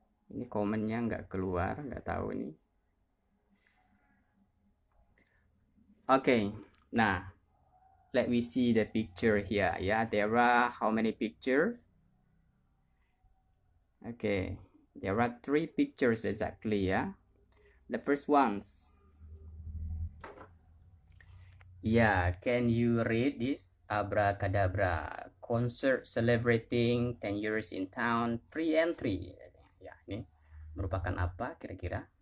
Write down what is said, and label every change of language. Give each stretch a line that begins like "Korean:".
Indonesian: Ini komennya nggak keluar, nggak tahu nih.
English: Okay, nah, let me see the picture here. Yeah, there are how many pictures? Okay, there are 3 pictures exactly. Yeah, the first ones. Yeah, can you read this? Abracadabra, concert celebrating 10 years in town, pre-entry.
Indonesian: Ya, ini merupakan apa kira-kira?